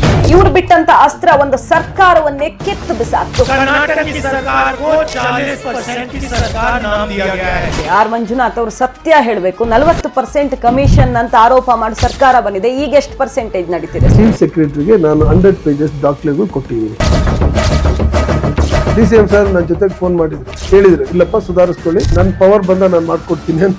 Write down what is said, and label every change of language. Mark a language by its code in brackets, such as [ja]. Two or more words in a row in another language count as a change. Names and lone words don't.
[kn] ಇವ್ರು ಬಿಟ್ಟಂತ ಅಸ್ತ್ರ ಒಂದು ಸರ್ಕಾರವನ್ನೇ ಕಿತ್ತು ಬಿಸಾಕ್ತು. [hi] कर्नाटक की सरकार को 40% की सरकार नाम दिया गया है. [kn] ಆರ್ ಮಂಜುನಾಥ್ ಅವರು ಸತ್ಯ ಹೇಳಬೇಕು. 40% ಕಮಿಷನ್ ಅಂತ ಆರೋಪ ಮಾಡಿ ಸರ್ಕಾರ ಬಂದಿದೆ. ಈಗ ಎಷ್ಟು ಪರ್ಸೆಂಟೇಜ್ ನಡೀತಿದೆ? [en] chief secretaryge [kn] ನಾನು 100 ಪೇಜಸ್ ದಾಖಲೆಗಳು ಕೊಟ್ಟಿದ್ದೀನಿ. DCM ಸರ್ ನನ್ನ ಜೊತೆಗೆ ಫೋನ್ ಮಾಡಿದ್ರು, ಹೇಳಿದ್ರು ಇಲ್ಲಪ್ಪ ಸುಧಾರಿಸ್ಕೊಳ್ಳಿ, ನನ್ನ ಪವರ್ ಬಂದ ನಾನು ಮಾಡ್ಕೊಡ್ತೀನಿ ಅಂತ.